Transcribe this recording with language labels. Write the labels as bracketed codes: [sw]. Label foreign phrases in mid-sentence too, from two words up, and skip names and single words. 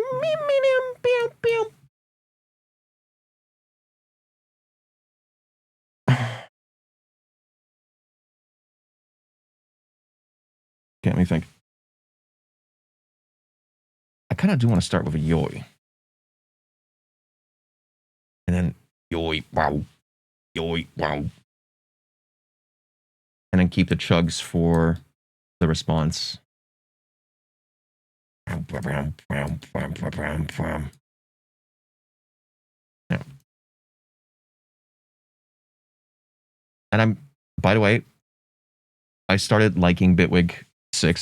[en] Can't me think. I kind of do want to start with a yoi. And then yoi, wow. Yoi, wow. And then keep the chugs for the response. Yeah. And by the way, I started liking Bitwig 6.